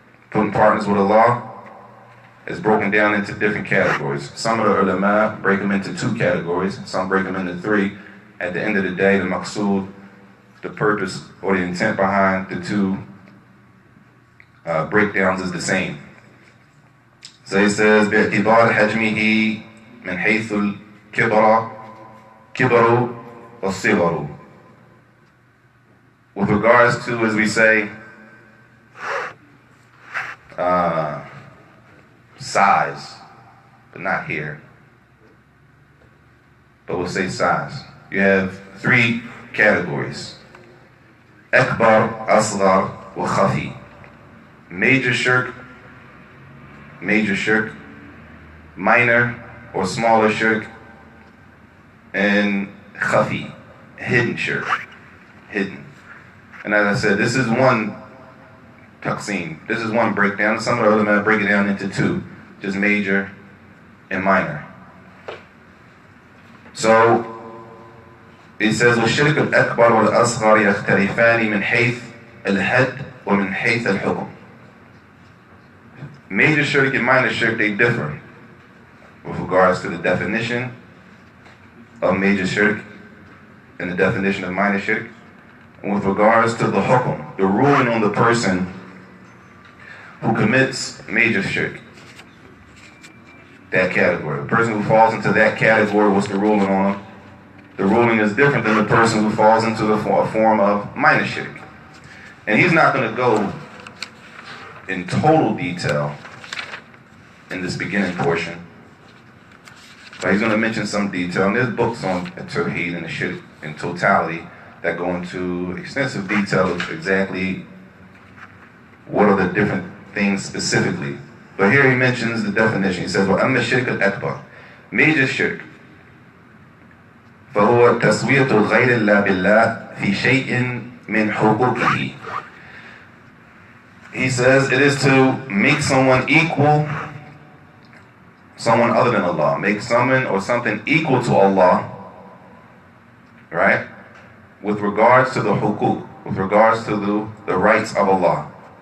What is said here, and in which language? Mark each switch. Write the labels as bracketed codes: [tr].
[en] Putting partners with Allah is broken down into different categories. Some of the ulama break them into 2 categories, some break them into 3. At the end of the day, the maqsood, the purpose or the intent behind the 2 breakdowns is the same. So he says, [ar] بِاعْتِبَارِ حَجْمِهِ مِنْ حَيْثُ الْكِبَرُ وَالصِّغَرُ. [en] With regards to, as we say, size, but not here. But we'll say size. You have 3 categories. Akbar, Asghar, wa Khafi. Major shirk, minor or smaller shirk, and Khafi, hidden shirk, hidden. And as I said, this is one taqsim, this is one breakdown. Some of the ulama break it down into 2, just major and minor. So it says, [ar] وَالشِّرْكُ الْأَكْبَرُ وَالْأَصْغَرِ يَخْتَلِفَانِ مِنْ حَيْثِ الْحَدِّ وَمِنْ حَيْثِ الْحُكْمِ. [en] Major shirk and minor shirk, they differ with regards to the definition of major shirk and the definition of minor shirk, and with regards to the hukm, the ruling on the person who commits major shirk. That category. The person who falls into that category, what's the ruling on him? The ruling is different than the person who falls into a form of minor shirk. And he's not going to go in total detail in this beginning portion, but he's going to mention some detail. And there's books on tawheed and the shirk in totality that go into extensive detail of exactly what are the different things specifically But here he mentions the definition. He says, [ar] وَأَمَّا الشِّرْكُ الْأَكْبَرُ [en] Major shirk. [ar] فهو تسوية غير الله بالله في شيء من حقوقه. [en] He says it is to make someone equal, someone other than Allah. Make someone or something equal to Allah, right? With regards to the hukuk, with regards to the rights of Allah.